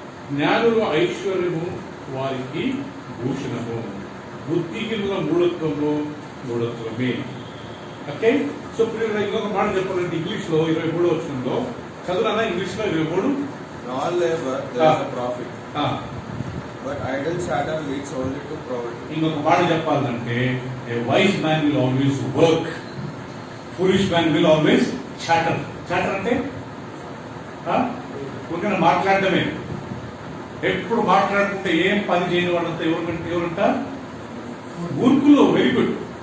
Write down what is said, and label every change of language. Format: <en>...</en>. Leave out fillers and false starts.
<te>జ్ఞానుల ఐశ్వర్యము వారికి భూషణము, బుద్ధిహీనుల మూఢత్వమే. ఓకే, సో ప్రియులారా, ఇంకొక మాట చెప్పాలంటే ఇంగ్లీష్ లో 23 వచనంలో చదువునా? ఇంగ్లీష్ లో 23.</te> <en>In all labor there is a profit, but idle chatter leads only to poverty.</en> <te>ఇంకొక మాట చెప్పాలంటే</te> <en>A wise man will always work, foolish man will always chatter.</en> <te>Chatter అంటే ఊరికైనా మాట్లాడటమే. ఎప్పుడు మాట్లాడుకుంటే ఏం పని చేయని వాళ్ళంతా ఎవరంట? మూర్ఖులు. Very good.</te>